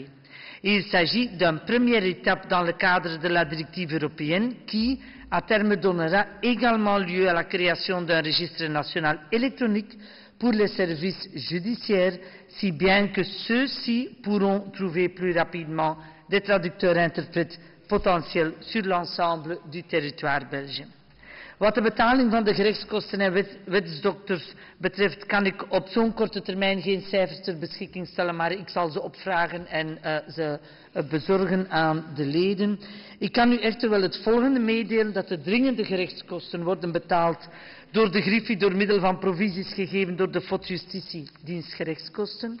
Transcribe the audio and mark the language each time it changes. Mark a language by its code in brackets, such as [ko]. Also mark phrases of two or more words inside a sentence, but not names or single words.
[fr] Il s'agit d'une première étape dans le cadre de la directive européenne qui, à terme, donnera également lieu à la création d'un registre national électronique pour les services judiciaires, si bien que ceux-ci pourront trouver plus rapidement des traducteurs-interprètes potentiels sur l'ensemble du territoire belge. [nl] Wat de betaling van de gerechtskosten en wetsdokters betreft, kan ik op zo'n korte termijn geen cijfers ter beschikking stellen, maar ik zal ze opvragen en ze bezorgen aan de leden. Ik kan u echter wel het volgende meedelen, dat de dringende gerechtskosten worden betaald door de Griffie door middel van provisies gegeven door de FOD Justitie dienst gerechtskosten.